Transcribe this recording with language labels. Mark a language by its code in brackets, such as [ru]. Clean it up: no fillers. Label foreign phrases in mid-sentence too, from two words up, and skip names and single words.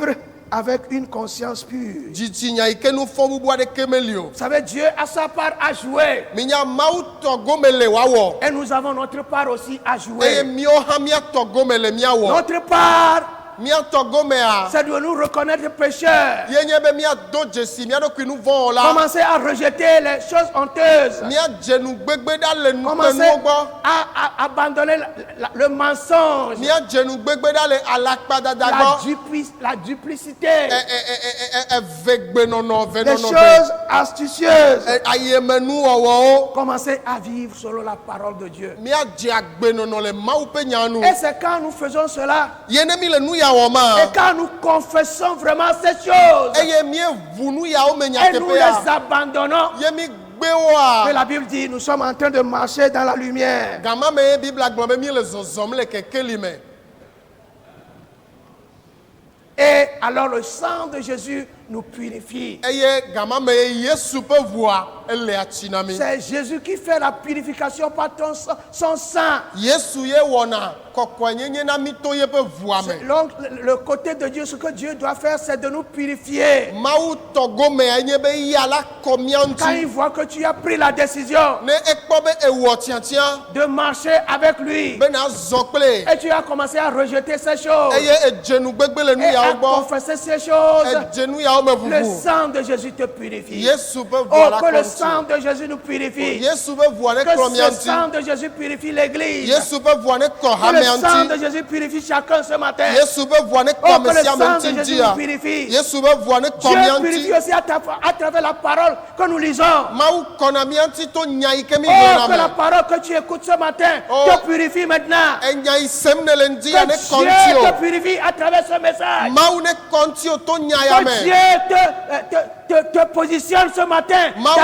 [fr] Vivre avec une conscience pure. [ee] Dzitsinya yi ke nu fɔ bubu aɖeke meli o. [fr] Vous savez, Dieu a sa part à jouer. [ee] Minya Mawu tɔ gome le woawɔ. [fr] Et nous avons notre part aussi à [ee] Eye [fr] jouer. [ee] míawo hã míatɔ gome le míawɔ. [fr] Notre part, [ee] Míatɔ gomea. [fr] c'est de nous reconnaître pécheurs. [ee] Ye nye be míado dzesi mía ɖokui nu vɔ la. [fr] Commencer à rejeter les choses honteuses. [ee] Míadze nu gbegbe ɖa le [fr] Commencer [ee] nukpenuwo gbɔ. [fr] à abandonner le mensonge, [ee] Míadze nu gbegbe ɖa le alakpadada gbɔ. [fr] la duplicité, [ee] Evegbenɔnɔ, [fr] les [ee] venɔnɔ [fr] choses astucieuses. [ee] ayemenuwɔwɔwo. [fr] Commencer à vivre selon la parole de Dieu. [ee] Míadze agbenɔnɔ le Mawu ƒe nya nu. [fr] Et c'est quand nous faisons cela, [ee] Ye ne mi le nu ya wɔ [fr] et [ee] ma. [fr] quand nous confessons vraiment ces choses, [ee] Eye míeʋu nu yawo me [fr] et nous [ee] nyateƒea. [fr] les abandonnons, [ee] Ye mi gbe [fr] que [ee] woa. [fr] la Bible dit, nous sommes en train de marcher dans la lumière. [ee] Gama me ye Biblia gblɔ be mi le zɔzɔm le kekeli me. [fr] Et alors le sang de Jésus nous purifie. [ee] Eye gama me ye Yesu ƒe ʋua ele atsi na mi. [fr] C'est Jésus qui fait la purification par son sang. [ee] Yesu ye wɔna kɔkɔenyenye na mi to yeƒe ʋua me. [fr] Donc le côté de Dieu, ce que Dieu doit faire, c'est de nous purifier. [ee] Mawu tɔ gomea nye be ya la kɔ mía [fr] Quand il [ee] ŋuti. [fr] voit que tu as pris la décision [ee] Ne ekpɔ be ewɔ tiatia [fr] de marcher avec lui, [ee] bena zɔ kple. [fr] et tu as commencé à rejeter ces choses, [ee] Eye edze nu gbegbe le nu [fr] et à [ee] yawo gbɔ. [fr] confesser ces choses, [ee] Edze nu yawo me [fr] le [ee] ʋuʋu. [fr] sang de Jésus te purifie. [ee] Yesu ƒe [fr] Oh, [ee] ʋua la [fr] que [ee] kɔ [fr] le [ee] ŋuti. [fr] sang de Jésus nous purifie. [ee] Yesu ƒe ʋua ne klɔ [fr] Que [ee] mía [fr] ce sang [ee] ŋuti. [fr] de Jésus purifie l'église. [ee] Yesu ƒe ʋua ne kɔ [fr] Que le [ee] hamea [fr] sang de [ee] ŋuti. [fr] Jésus purifie chacun ce matin. [ee] Yesu ƒe ʋua ne kɔ [fr] Oh, [ee] ame [fr] que le [ee] sia ame [fr] sang [ee] ŋuti [fr] de Jésus [ee] ŋutia. [fr] nous purifie. [ee] Yesu ƒe ʋua ne kɔ mía [fr] Dieu purifie [ee] ŋuti. [fr] aussi à travers la parole que nous lisons. [ee] Mawu kɔna mía ŋuti to nya yi ke mi [fr] Oh, [ee] ɣlena [fr] que la [ee] me. [fr] parole que tu écoutes ce matin Oh. te purifie maintenant. [ee] Enya yi sem ne le ŋdi ya ne [fr] Que [ee] kɔ [fr] Dieu [ee] ŋuti [fr] te [ee] o. [fr] purifie à travers ce message. [ee] Mawu ne kɔ ŋuti o to nya ya [fr] Que [ee] me. [fr] Dieu te positionne ce matin [ee] Maou-